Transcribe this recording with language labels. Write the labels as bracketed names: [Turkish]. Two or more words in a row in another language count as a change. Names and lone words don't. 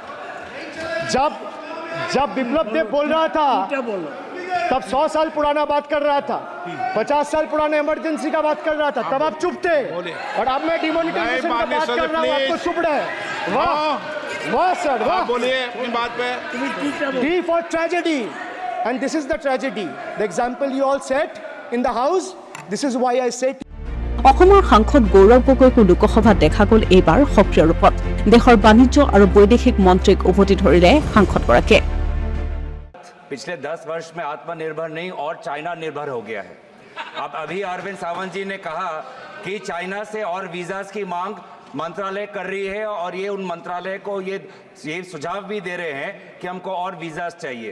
[Hindi] जब बिप्लब देव बोल रहा था तब 100 साल पुराना बात कर रहा था, 50 साल पुराने इमरजेंसी का बात कर रहा था, तब आप चुप थे. और अब मैं डिमोनेटाइजेशन का बात कर रहा हूँ, आपको चुप रहे. वाह सर, वाह. बोलिए अपनी बात पे. [English] D for tragedy, and this is the tragedy. The example you all set in the house. This is why I said. [Assamese] অসমৰ সাংসদ গৌৰৱ গগৈকো লোকসভাত দেখা গ'ল এইবাৰ সক্ৰিয় ৰূপত. দেশৰ বাণিজ্য আৰু বৈদেশিক মন্ত্ৰীক উভতি ধৰিলে সাংসদগৰাকীয়ে. [Hindi] पिछले 10 वर्ष में आत्मनिर्भर नहीं और चाइना निर्भर हो गया है. अब अभी अरविंद सावंत जी ने कहा कि चाइना से और वीजास की मांग मंत्रालय कर रही है और ये उन मंत्रालय को ये सुझाव भी दे रहे हैं कि हमको और वीजास चाहिए.